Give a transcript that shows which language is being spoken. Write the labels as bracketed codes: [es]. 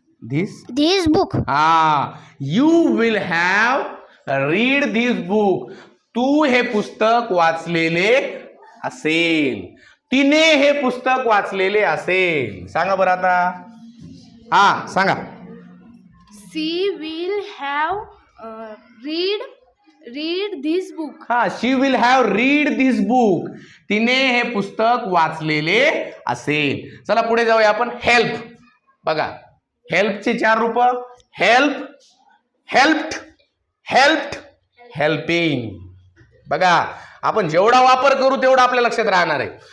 [en] This. this book. You will have read this book. [mr] तू हे पुस्तक वाचलेले असेल. तिने हे पुस्तक वाचलेले असेल. सांगा बरं आता. सांगा. [en] She will have read this book. She will have read this book. [mr] तिने हे पुस्तक वाचलेले असेल. चला पुढे जाऊया आपण. हेल्प. बघा, हेल्पचे 4 रूप. [en] Help, helped, helped, helping. [mr] बघा, आपण जेवढा वापर करू तेवढा आपल्या लक्षात राहणार आहे.